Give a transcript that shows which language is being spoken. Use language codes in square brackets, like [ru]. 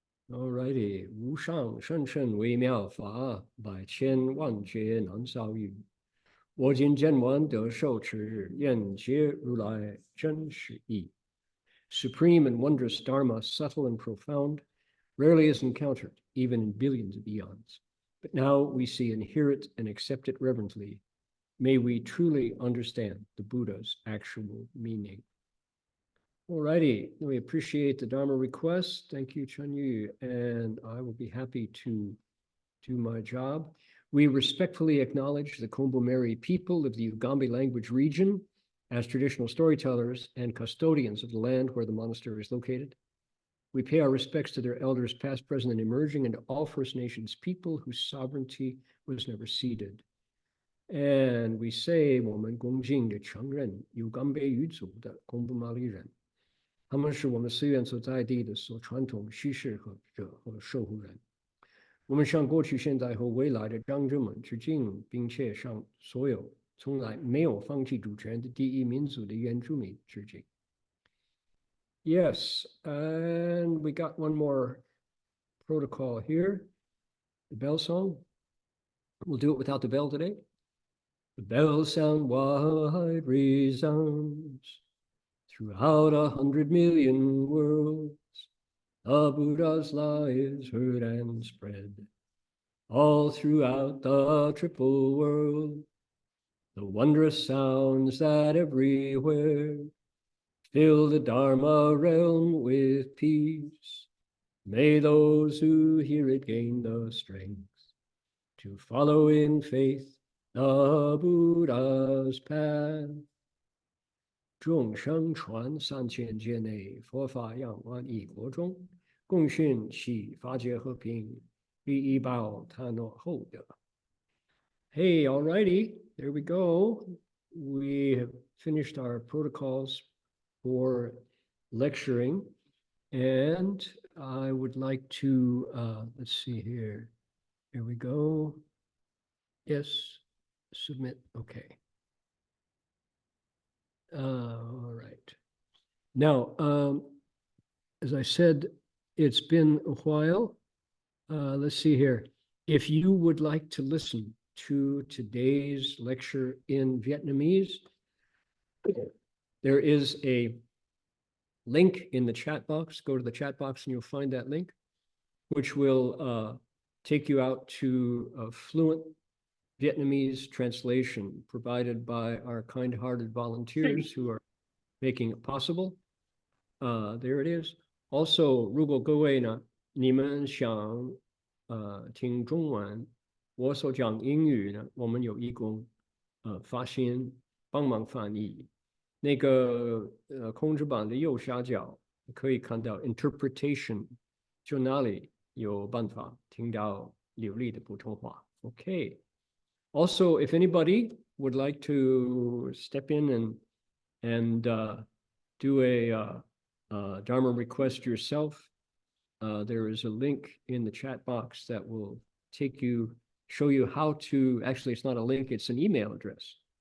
[zh] Alrighty, 无上甚深微妙法，百千万劫难遭遇。我今见闻得受持，愿解如来真实义。 [en] Supreme and wondrous Dharma, subtle and profound, rarely is encountered, even in billions of eons. But now we see and hear it and accept it reverently. May we truly understand the Buddha's actual meaning. Alrighty, we appreciate the Dharma request. Thank you, Chen Yu, and I will be happy to do my job. We respectfully acknowledge the Kombu-Meri people of the Ugambi language region as traditional storytellers and custodians of the land where the monastery is located. We pay our respects to their elders past, present, and emerging, and to all First Nations people whose sovereignty was never ceded. [zh] And we say, 我们恭敬地承认Ugambi语族的Kombu-Mari人，他们是我们寺院所在地的所传统叙事者和守护人。我们向过去、现在和未来的长者们致敬，并且向所有从来没有放弃主权的第一民族的原住民致敬。 [en] Yes, and we got one more protocol here. The bell song. We'll do it without the bell today. The bell sound wide resounds Throughout 100 million worlds, the Buddha's law is heard and spread. All throughout the triple world, the wondrous sounds that everywhere fill the Dharma realm with peace. May those who hear it gain the strength to follow in faith the Buddha's path. [zh] 众生传3000劫内，佛法扬万亿国中，共训其法界和平，利益报他诺后德。 [en] Hey, alrighty, there we go. We have finished our protocols for lecturing, and I would like to, let's see here. Here we go. Yes, submit, okay. All right. Now, as I said, it's been a while. Let's see here. If you would like to listen to today's lecture in Vietnamese, there is a link in the chat box. Go to the chat box and you'll find that link, which will take you out to a fluent Vietnamese translation provided by our kind-hearted volunteers who are making it possible. There it is. [zh] Also, 如果各位呢，你们想听中文，我所讲英语呢，我们有义工发心帮忙翻译。那个控制板的右下角可以看到 interpretation， 就那里有办法听到流利的普通话。 [en] Okay. Also, if anybody would like to step in and do a Dharma request yourself, there is a link in the chat box that will show you how to, actually it's not a link, it's an email address.